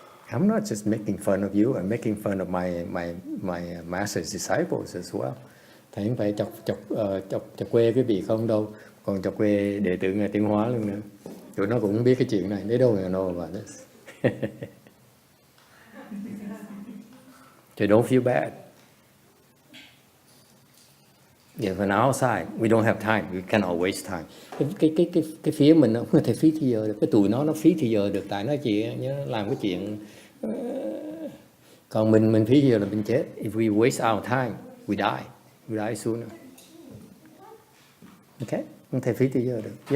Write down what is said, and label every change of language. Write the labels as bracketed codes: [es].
[en] I'm not just making fun of you, I'm making fun of my master's disciples as well. [vi] Thầy không phải chọc quê cái vị không đâu, còn chọc quê đệ tử Ngài Tiến Hóa luôn nữa. Tụi nó cũng biết cái chuyện này, [en] they don't know about this. So don't feel bad. Yeah, when outside, we don't have time, we cannot waste time. [vi] Cái phía mình nó không thể phí thì giờ được, cái tụi nó phí thì giờ được, tại nó chỉ làm cái chuyện. Còn mình phí thì giờ là mình chết. [en] If we waste our time, we die sooner. [vi] Okay, không thể phí thì giờ được.